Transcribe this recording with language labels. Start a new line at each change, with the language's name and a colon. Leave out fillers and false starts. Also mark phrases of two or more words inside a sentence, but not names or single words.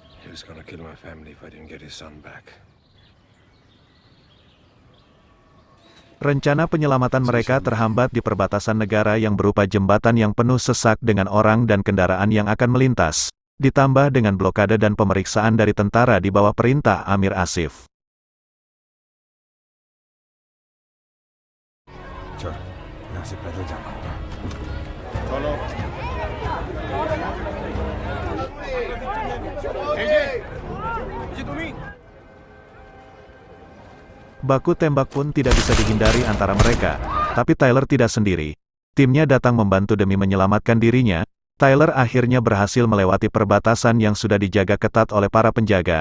English: was gonna kill my family if I didn't get his son back.
Indonesian: Rencana penyelamatan mereka terhambat di perbatasan negara yang berupa jembatan yang penuh sesak dengan orang dan kendaraan yang akan melintas, ditambah dengan blokade dan pemeriksaan dari tentara di bawah perintah Amir Asif.
Hindi: चल, यहाँ से पैदल जाना होगा। चलो।
Indonesian: Baku tembak pun tidak bisa dihindari antara mereka, tapi Tyler tidak sendiri. Timnya datang membantu demi menyelamatkan dirinya. Tyler akhirnya berhasil melewati perbatasan yang sudah dijaga ketat oleh para penjaga.